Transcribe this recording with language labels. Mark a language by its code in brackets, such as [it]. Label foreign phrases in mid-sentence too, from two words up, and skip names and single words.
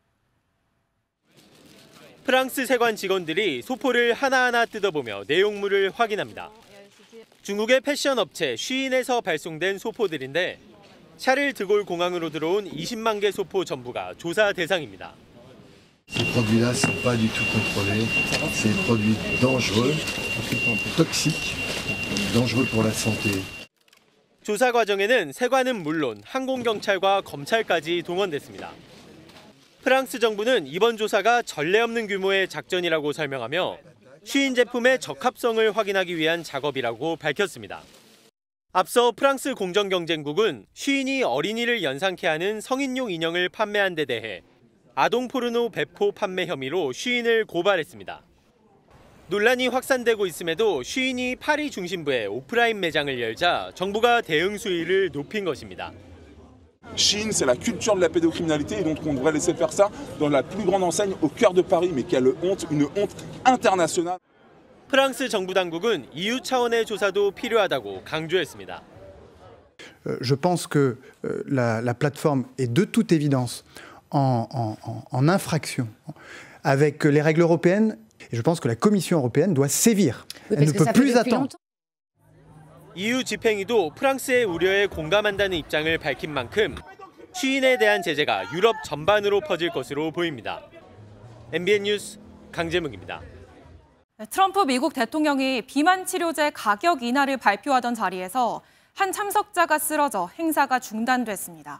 [ko] 프랑스 세관 직원들이 소포를 하나하나 뜯어보며 내용물을 확인합니다. 중국의 패션 업체 쉬인에서 발송된 소포들인데 샤를 드골 공항으로 들어온 20만 개 소포 전부가 조사 대상입니다. [fr] Ces produits-là ne sont pas du tout contrôlés. C'est des produits dangereux, toxiques, dangereux pour la santé. [ko] 조사 과정에는 세관은 물론 항공경찰과 검찰까지 동원됐습니다. 프랑스 정부는 이번 조사가 전례 없는 규모의 작전이라고 설명하며 쉬인 제품의 적합성을 확인하기 위한 작업이라고 밝혔습니다. 앞서 프랑스 공정경쟁국은 쉬인이 어린이를 연상케 하는 성인용 인형을 판매한 데 대해 아동 포르노 배포 판매 혐의로 쉬인을 고발했습니다. 논란이 확산되고 있음에도 쉬인이 파리 중심부에 오프라인 매장을 열자 정부가 대응 수위를 높인 것입니다. [fr] Shein, c'est la culture de la pédocriminalité et donc on devrait laisser faire ça dans la plus grande enseigne au cœur de Paris, mais quelle honte, une honte internationale. [ko] 프랑스 정부 당국은 EU 차원의 조사도 필요하다고 강조했습니다. [fr] Je pense que la plateforme est de toute évidence en infraction avec les règles européennes et je pense que la Commission européenne doit sévir. Elle ne peut plus attendre. [ko] EU 집행위도 프랑스의 우려에 공감한다는 입장을 밝힌 만큼 쉬인에 대한 제재가 유럽 전반으로 퍼질 것으로 보입니다. MBN 뉴스 강재묵입니다. 트럼프 미국 대통령이 비만 치료제 가격 인하를 발표하던 자리에서 한 참석자가 쓰러져 행사가 중단됐습니다.